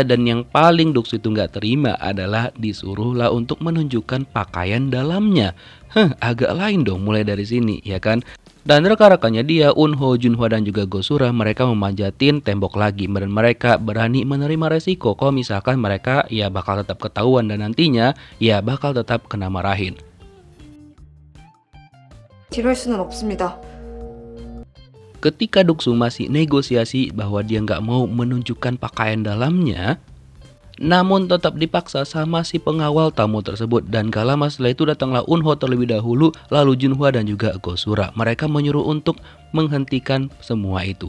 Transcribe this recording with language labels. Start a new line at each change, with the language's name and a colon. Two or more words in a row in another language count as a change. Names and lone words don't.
Indonesian: Dan yang paling Duk-soo itu nggak terima adalah disuruhlah untuk menunjukkan pakaian dalamnya. Agak lain dong mulai dari sini, ya kan? Dan rekan-rekannya dia, Eun-ho, Jun-hwa dan juga Go-sura, mereka memanjatin tembok lagi. Dan mereka berani menerima resiko kalau misalkan mereka ya bakal tetap ketahuan dan nantinya ya bakal tetap kena marahin.
Korean: 이럴 수는 없습니다.
Indonesian: Ketika Duk-soo masih negosiasi bahwa dia nggak mau menunjukkan pakaian dalamnya, namun tetap dipaksa sama si pengawal tamu tersebut. Dan gak lama setelah itu datanglah Eun-ho terlebih dahulu, lalu Jun-hwa dan juga Go-sura. Mereka menyuruh untuk menghentikan semua itu.